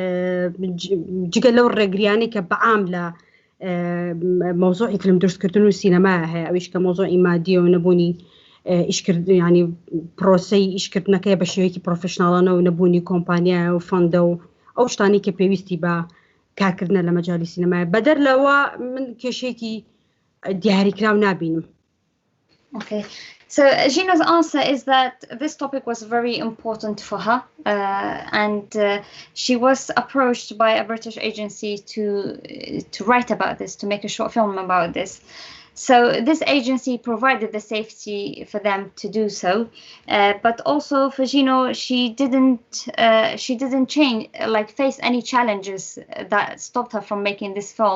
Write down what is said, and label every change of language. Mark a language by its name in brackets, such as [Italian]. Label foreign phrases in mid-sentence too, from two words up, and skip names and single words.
[Central Kurdish] جگە لەو ڕێگریانی کە بەعام لە مۆزوعی فیلم دروستکردن و سینەما هەیە ئەویش کە مۆزوعی مادیە و نەبوونی ئیشکرد ینی پرۆسەی ئیشکردنەکەی بە شێوەیەکی پرۆفشناڵانە و نەبوونی کۆمپانیایە و فەندە و ئەو شتانی کە پێویستی بە کارکردنە لە مەجالی سینەمایە بەدەر لەوە من کێشێکی دیاریکراو نابینم. [English] Okay, so Zhino's answer is that this topic was very important for her and she was approached by a British agency to write about this, to make a short film about this. So this agency provided the safety for them to do so, but also for Zhino, she didn't face any challenges that stopped her from making this film.